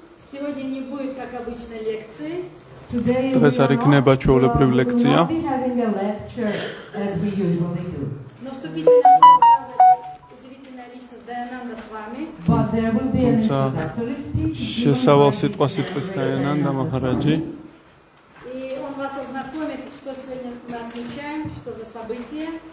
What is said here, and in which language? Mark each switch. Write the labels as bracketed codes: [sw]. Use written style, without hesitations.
[ru] Сегодня не будет как обычно лекции. [ka] დღეს არ იქნება ჩვეულებრივი ლექცია. [ru] Но вступительное слово скажет удивительная личность Даянанда с вами. [ka] თუმცა შესავალ სიტყვას იტყვის დაიანანდა მაჰარაჯი. [ru] И он вас ознакомит, что сегодня мы отмечаем, что за события.